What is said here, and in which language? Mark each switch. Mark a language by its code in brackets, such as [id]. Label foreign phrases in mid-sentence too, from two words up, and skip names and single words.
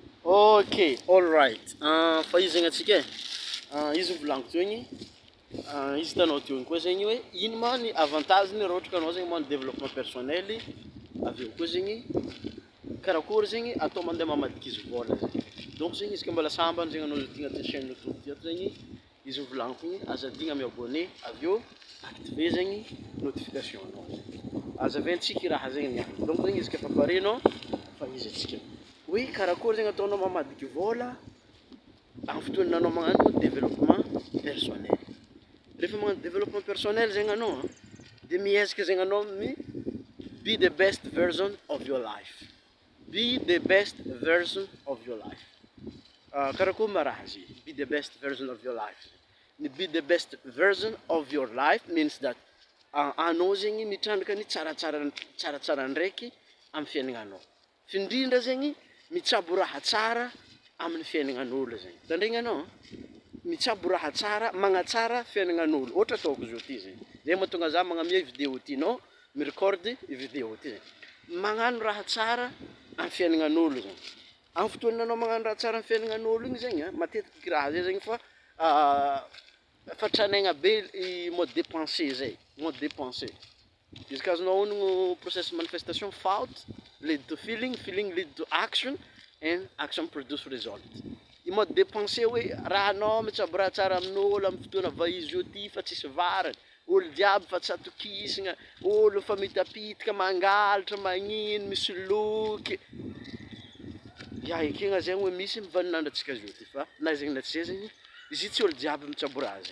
[en] Okay, all right. [mg] Fa izy zegny antsika izy volagniko teo igny, izy hitanao teo igny koa zegny hoe ino ma ny avantage-ny raha ohatra ka anao zegny magnano [fr] développement personnel, [mg] avy eo koa zegny karakory zegny atao mandeha mamadika izy vôla zegny. Donc zegny izy ka mbola sambany zegny anao tia agnatin'ny chaîne YouTube ty ato zegny, izy volagniko igny azadigna mi-abonné, avy eo activer zegny notification anao zegny. Azaventsika i raha zegny niany. Donc zegny izy ka fa pare anao, fa izy atsika. Oui, karakory zegny ataonao mamadiky vôla amin'ny fotoana anao magnano [fr] développement personnel. [mg] Rehefa magnano [fr] développement personnel [mg] zegny anao dia miezaka zegny anao [en] be the best version of your life. Be the best version of your life. [mg] Karakory ma raha izy? [en] Be the best version of your life. Be the best version of your life means that [mg] anao zegny mitrandraka ny tsaratsara ndraiky amin'ny fiaignananao. Findrindra zegny mitsabo raha tsara amin'ny fiaignanan'olo zegny. Tandregny mitsabo raha tsara, magnatsara fiaignanan'olo. Ohatra ataoko zao ty zegny. Zay mahatonga za magnamia vidéo ty, nao mirecordy i vidéo ty zegny. Magnano raha tsara amin'ny fiaignanan'olo zegny. Amin'ny fotoana anao magnano raha tsara amin'ny fiaignanan'olo igny zegny matetiky raha zay zegny fa tranaigna be i [fr] mode de pensée [mg] zay, [fr] mode de pensée. [mg] Izy ka azonao honogno [en] process manifestation thought lead to feeling, feeling lead to action, and action produce result. [mg] I [fr] mode de pensée [mg] hoe raha anao mitsabo raha tsara amin'olo amin'ny fotoana vaizy io ty fa tsisy varany, olo jiaby fa tsy atokisagna, olo fa mitapitika mangalatra magnino misy loky. Ya ekegna zegny hoe misy mivanin'andratsika zio ty fa na zegny na tsy zay zegny izy tsy olo jiaby mitsabo raha zegny.